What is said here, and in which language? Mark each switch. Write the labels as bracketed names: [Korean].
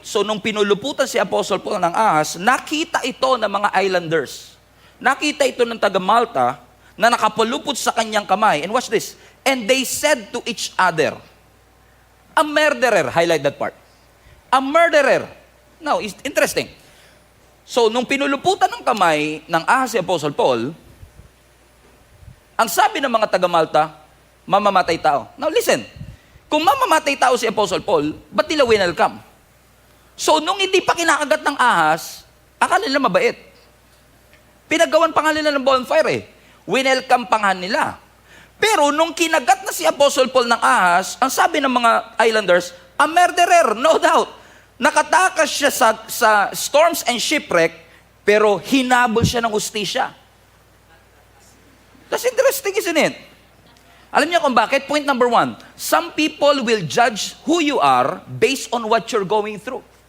[Filipino] So nung pinuluputan si Apostle Paul ng ahas, nakita ito ng mga islanders. Nakita ito ng taga Malta na nakapulupot sa kanyang kamay. [English] And watch this. And they said to each other, a murderer, highlight that part. A murderer. Now, it's interesting. [Filipino] So, nung pinuluputan ng kamay ng ahas si Apostle Paul, ang sabi ng mga taga Malta, mamamatay tao. [English] Now, listen. [Filipino] Kung mamamatay tao si Apostle Paul, ba't nila winelcome? So, nung hindi pa kinakagat ng ahas, akala nila mabait. Pinagawan pa nga nila ng bonfire eh. Winelcome pa nga nila. Pero nung kinagat na si Apostle Paul ng ahas, ang sabi ng mga islanders, [English] a murderer, no doubt. [Filipino] Nakatakas siya sa [English] storms and shipwreck, [Filipino] pero hinabol siya ng hustisya. [English] That's interesting, isn't it? Alam niyo kung bakit? Point number 1, some people will judge who you are based on what you're going through.